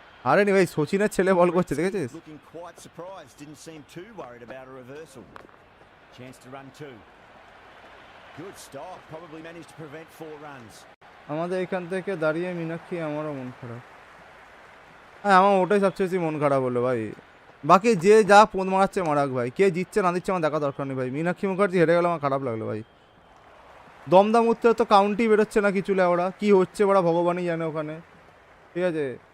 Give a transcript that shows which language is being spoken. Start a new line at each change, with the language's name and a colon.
Bangla: আরে নি ভাই, সচিনের ছেলে বল করছে দেখেছিস?
English: Looking quite surprised, didn't seem too worried about a reversal. Chance to run two. Good stop, probably managed to prevent 4 runs.
Bangla: আমাদের এখান থেকে দাঁড়িয়ে মীনাক্ষী, আমারও মন খারাপ। হ্যাঁ, আমার ওটাই সবচেয়ে বেশি মন খারাপ হলো ভাই। বাকি যে যা পোঁদ মারাচ্ছে মারাক ভাই, কে জিতছে না দিচ্ছে আমার দেখা দরকার নেই ভাই। মীনাক্ষী মুখার্জি হেরে গেল, আমার খারাপ লাগলো ভাই। দমদম উত্তরে তো কাউন্টি বেরোচ্ছে না কিছু, ওরা কি হচ্ছে ওরা ভগবানই জানে ওখানে, ঠিক আছে।